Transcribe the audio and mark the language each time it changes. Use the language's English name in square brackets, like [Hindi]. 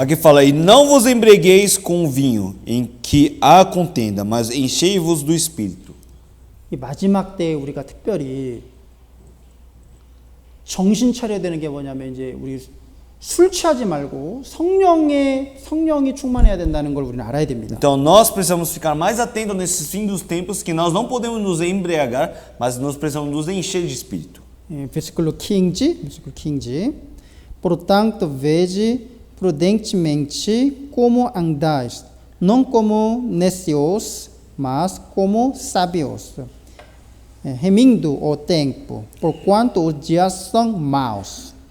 [Portuguese] Aqui fala, e não vos embriagueis com vinho, em que há contenda, mas enchei-vos do Espírito. [Korean] 이 마지막 때에 우리가 특별히 정신 차려야 되는 게 뭐냐면 이제 우리 술 취하지 말고 성령이 충만해야 된다는 걸 우리는 알아야 됩니다. [Portuguese] Então nós precisamos ficar mais atentos nesses fins dos tempos, que nós não podemos nos embriagar, mas nós precisamos nos encher de Espírito. Versículo 15. Portanto, vede prudentemente como andais, não como necios, mas como sábios, remindo o tempo, porquanto os dias são maus.